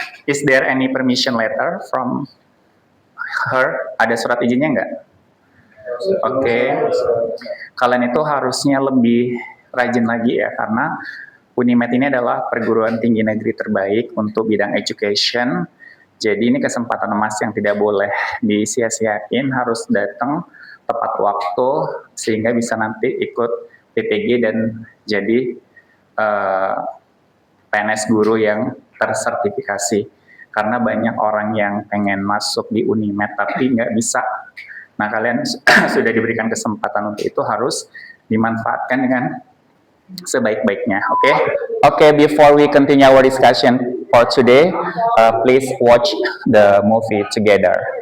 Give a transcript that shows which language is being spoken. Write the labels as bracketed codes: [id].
[en] Is there any permission letter from her? [id] Ada surat izinnya nggak? Oke. Kalian itu harusnya lebih rajin lagi karena Unimed ini adalah perguruan tinggi negeri terbaik untuk bidang education. Jadi ini kesempatan emas yang tidak boleh disia-siain, harus datang tepat waktu sehingga bisa nanti ikut PTG dan jadi PNS guru yang tersertifikasi. Karena banyak orang yang pengen masuk di Unimed tapi nggak bisa. Nah, kalian sudah diberikan kesempatan untuk itu, harus dimanfaatkan dengan sebaik-baiknya. [en] Okay, before we continue our discussion for today, please watch the movie together.